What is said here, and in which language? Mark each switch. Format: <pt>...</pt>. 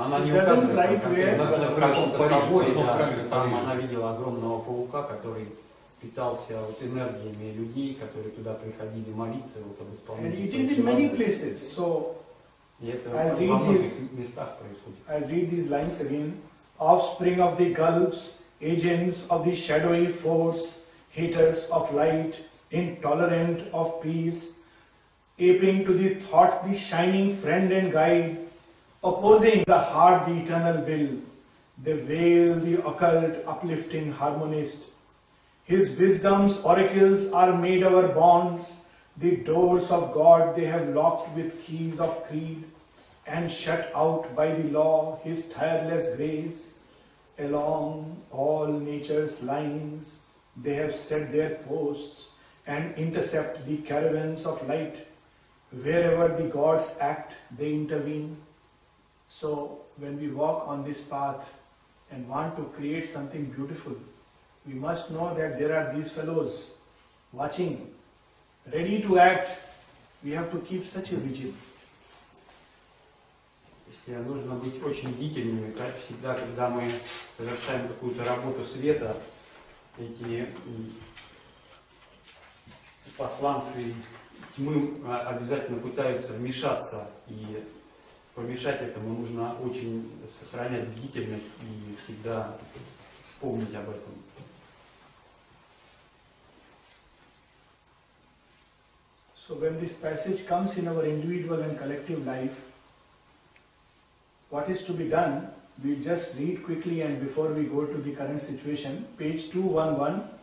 <ru>Она не указывает, в каком-то соборе, да, там она видела огромного паука, который питался энергиями людей, которые туда приходили молиться об исполнении.</ru> <en>And it is in many places. So</en> <ru>и это во многих местах происходит.</ru> <en>I'll read these lines again. Offspring of the gulfs, agents of the shadowy force, haters of light, intolerant of peace, aping to the thought the shining friend and guide, opposing the heart the eternal will, they veil the occult uplifting harmonist. His wisdom's oracles are made our bonds, the doors of God they have locked with keys of creed, and shut out by the law His tireless grace. Along all nature's lines they have set their posts and intercept the caravans of light. Wherever the gods act, they intervene. So when we walk on this path and want to create something beautiful, we must know that there are these fellows watching, ready to act. We have to keep such a vigil.</en> <ru>Нужно быть очень бдительными, как всегда, когда мы совершаем какую-то работу света. Эти посланцы тьмы обязательно пытаются вмешаться, и помешать этому нужно очень сохранять бдительность и всегда помнить об этом.</ru> <en>So when this passage comes in our individual and collective life, what is to be done? We just read quickly, and before we go to the current situation, page 211.</en>